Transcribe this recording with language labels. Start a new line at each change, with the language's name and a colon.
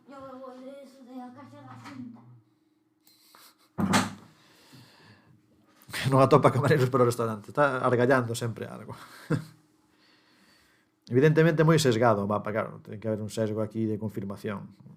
Spanish: Yo me voy de eso, de la casa de la Junta.
Galician: Non atopa camareiros para o restaurante. Está argallando sempre algo. Evidentemente moi sesgado o mapa, claro. Ten que haber un sesgo aquí de confirmación.